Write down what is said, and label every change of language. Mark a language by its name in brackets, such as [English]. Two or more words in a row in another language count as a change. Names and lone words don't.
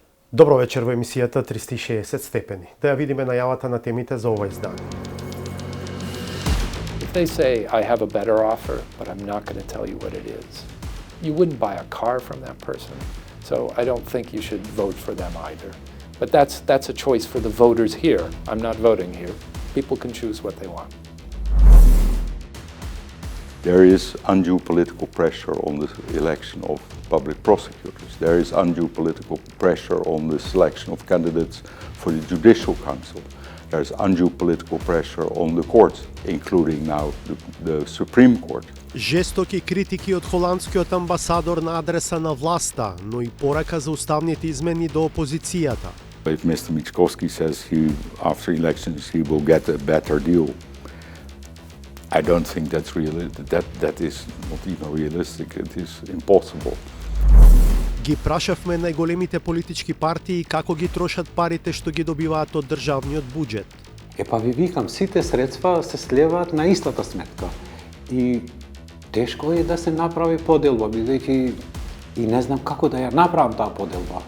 [Macedonian] Добро вечер во емисијата 360 степени. Да ја видиме најавата на темите за ова издание. [English] If they say, I have a better offer, but I'm not going to tell you what it is, you wouldn't buy a car from that person. So I don't think you should vote for them either. But that's a choice for the voters here. I'm not voting here. People can choose what they want. There is undue political pressure on the election of public prosecutors. There is undue political pressure on the selection of candidates for the Judicial Council. There is undue political pressure on the courts, including now the Supreme Court. [Macedonian] Жестоки критики од холандскиот амбасадор на адреса на власта, но и порака за уставните измени до опозицијата. [English] If Mr. Michalski says after elections he will get a better deal, I don't think that's that is not even realistic. It is impossible. [Macedonian] Ги прашавме најголемите политички партии како ги трошат парите што ги добиваат од државниот буџет. Па ви викам, сите средства се слеваат на истата сметка. И тешко е да се направи поделба, бидејќи и не знам како да ја направам таа поделба.